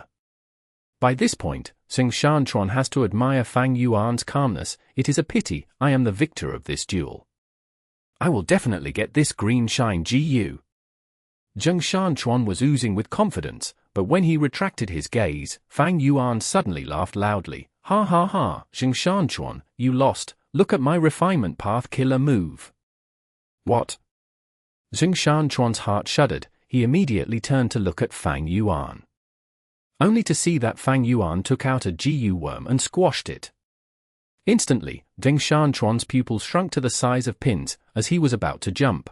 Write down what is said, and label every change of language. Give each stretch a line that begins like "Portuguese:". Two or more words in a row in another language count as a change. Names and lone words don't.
English: By this point, Shan Chuan has to admire Fang Yuan's calmness. It is a pity, I am the victor of this duel. I will definitely get this green shine GU. Shan Chuan was oozing with confidence, but when he retracted his gaze, Fang Yuan suddenly laughed loudly. Ha ha ha, Shan Chuan, you lost, look at my refinement path killer move. What? Shan Chuan's heart shuddered, he immediately turned to look at Fang Yuan. Only to see that Fang Yuan took out a GU worm and squashed it. Instantly, Shan Chuan's pupils shrunk to the size of pins, as he was about to jump.